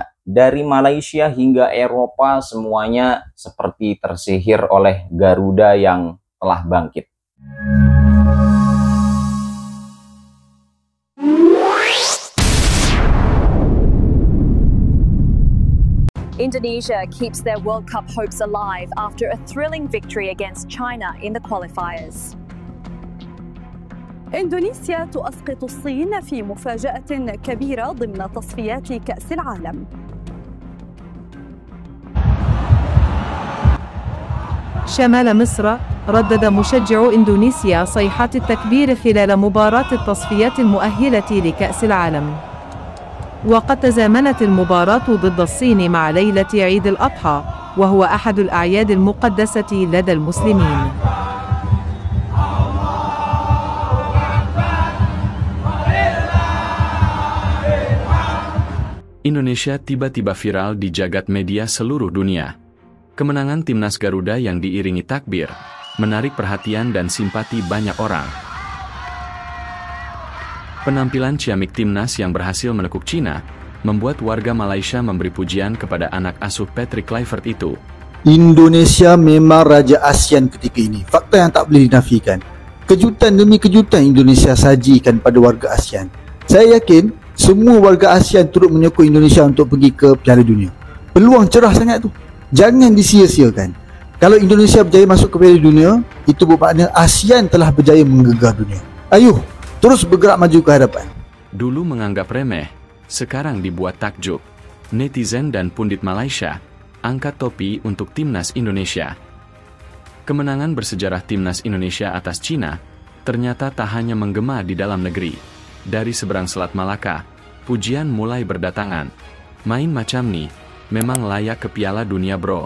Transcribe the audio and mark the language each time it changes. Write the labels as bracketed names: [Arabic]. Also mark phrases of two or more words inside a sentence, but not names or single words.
[Indonesian] Dari Malaysia hingga Eropa semuanya seperti tersihir oleh Garuda yang telah bangkit. [English] Indonesia keeps their World Cup hopes alive after a thrilling victory against China in the qualifiers. [Arabic] إندونيسيا تسقط الصين في مفاجأة كبيرة ضمن تصفيات كأس العالم. شمال مصر ردد مشجعو إندونيسيا صيحات التكبير خلال مباراة التصفيات المؤهلة لكأس العالم. وقد تزامنت المباراة ضد الصين مع ليلة عيد الأضحى، وهو أحد الأعياد المقدسة لدى المسلمين. [Indonesian] Indonesia tiba-tiba viral di jagat media seluruh dunia. Kemenangan timnas Garuda yang diiringi takbir menarik perhatian dan simpati banyak orang. Penampilan ciamik timnas yang berhasil menekuk Cina membuat warga Malaysia memberi pujian kepada anak asuh Patrick Kluivert itu. [Malay] Indonesia memang raja ASEAN ketika ini. Fakta yang tak boleh dinafikan. Kejutan demi kejutan Indonesia sajikan pada warga ASEAN. Saya yakin semua warga ASEAN turut menyokong Indonesia untuk pergi ke Piala Dunia. Peluang cerah sangat tu. Jangan disia-siakan. Kalau Indonesia berjaya masuk ke Piala Dunia, itu bermakna ASEAN telah berjaya menggegah dunia. Ayuh, terus bergerak maju ke hadapan. [Indonesian] Dulu menganggap remeh, sekarang dibuat takjub. Netizen dan pundit Malaysia angkat topi untuk timnas Indonesia. Kemenangan bersejarah timnas Indonesia atas Cina ternyata tak hanya menggema di dalam negeri. Dari seberang Selat Malaka, pujian mulai berdatangan. [Malay] Main macam nih, memang layak ke Piala Dunia bro.